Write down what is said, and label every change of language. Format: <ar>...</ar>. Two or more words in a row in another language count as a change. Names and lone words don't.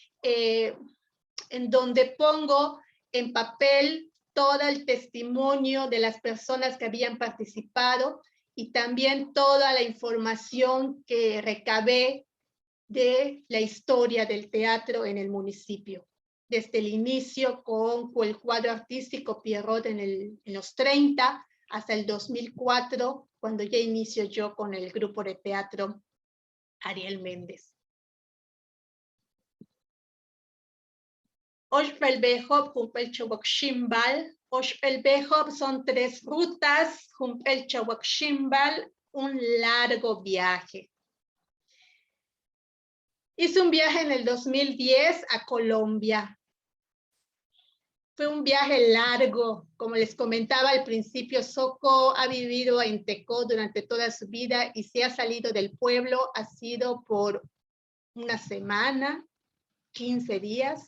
<es>pongo en papel todo el testimonio de las personas que habían participado y también toda la información que recabé de la historia del teatro en el municipio. Desde el inicio con el cuadro artístico Pierrot en los 30 hasta el 2004, cuando ya inicio yo con el grupo de teatro Ariel Méndez.</es> <tzo>Oshpelbejob, Jumpel Chowak Shimbal. Oshpelbejob</tzo> <es>son 3 rutas,</es> <tzo>Jumpel Chowak Shimbal,</tzo> <es>un largo viaje. Hice un viaje en el 2010 a Colombia. Fue un viaje largo, como les comentaba al principio, Soco ha vivido en Tecó durante toda su vida y si ha salido del pueblo ha sido por una semana, 15 días.</es>